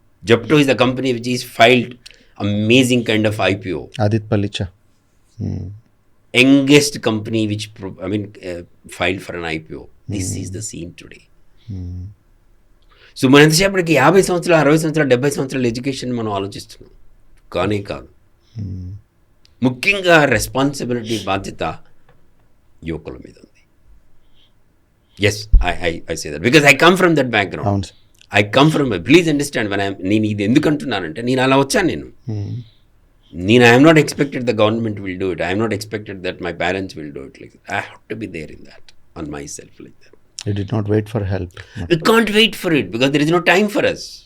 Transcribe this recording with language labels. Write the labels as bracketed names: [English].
[English] Zepto is the company which is filed amazing kind of IPO. Adit Palicha. Youngest company which filed for an IPO. This is the scene today. [Telugu] So మనం ఎంతసేపటికి 50 సంవత్సరాలు 60 సంవత్సరాలు 70 సంవత్సరాల education మనం ఆలోచిస్తున్నాం, కానీ కాదు. ముఖ్యంగా రెస్పాన్సిబిలిటీ, బాధ్యత యువకుల మీద ఉంది. [English] Yes, I say that because I come from that background. I come from, please understand, [Telugu] నేను ఇది ఎందుకు అంటున్నానంటే నేను అలా వచ్చాను. [English] నేను I'm not expected the government will do it. I'm not expected that my parents will do it like that. I have to be there in that on my self like that. You did not wait for help. We can't wait for it because there is no time for us.